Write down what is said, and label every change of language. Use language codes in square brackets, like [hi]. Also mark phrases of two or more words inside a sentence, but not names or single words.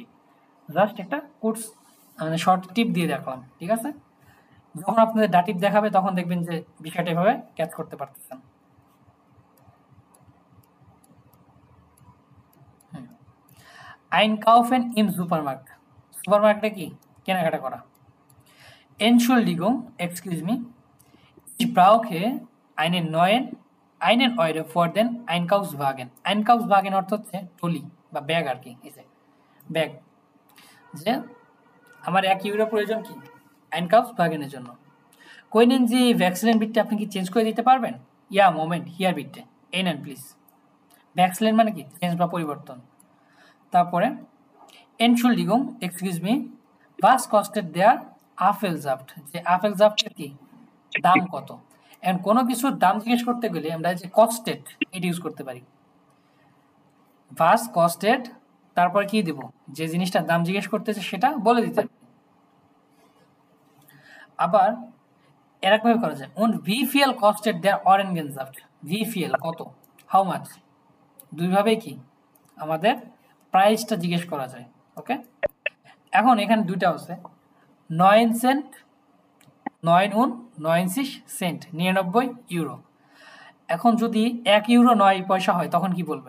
[bn] জাস্ট একটা কোর্স মানে [en] short tip [bn] দিয়ে দেখলাম, ঠিক আছে? যখন আপনাদের ডাটিভ দেখাবে তখন দেখবেন যে বিষয়টা এভাবে ক্যাচ করতে পারতেছেন। [de] Einkaufen im Supermarkt, [bn] সুপারমার্কেটে কি কেনাকাটা করা। [de] Entschuldigung, [en] excuse me, [de] ich brauche einen Euro für den Einkaufswagen. [bn] Einkaufswagen অর্থ হচ্ছে ট্রলি বা ব্যাগ আর কি, এই যে ব্যাগ, যে আমার 1 ইউরো প্রয়োজন কি Einkaufswagenের জন্য। কইনেন যে ভ্যাক্সিলেন বিটটা আপনি কি চেঞ্জ করে দিতে পারবেন? [de] Ja Moment hier bitte [bn] এই নেন প্লিজ। ভ্যাক্সিলেন মানে কি চেঞ্জ বা পরিবর্তন। তারপরে Entschuldigung, [en] excuse me, [de] was kostet der Apfelsaft? [bn] যে আপেলজাফটের কি দাম কত? এখন কোনো কিছুর দাম জিজ্ঞেস করতে গেলে আমরা যে কস্টেড এটা ইউজ করতে পারি। [de] was kostet, [bn] তারপর কি দেব? যে জিনিসটার দাম জিজ্ঞেস করতেছে সেটা বলে দিতে হবে। আবার এরকমভাবে করা যায়, [de] und wie viel kostet der Orangensaft? wie viel কত, [en] how much, [bn] দুইভাবেই কি আমাদের প্রাইসটা জিজ্ঞেস করা যায়। ওকে, এখন এখানে দুইটা আছে 9 সেন্ট, 99 সেন্ট, 99 ইউরো। এখন যদি 1 ইউরো 9 পয়সা হয় তখন কি বলবেন?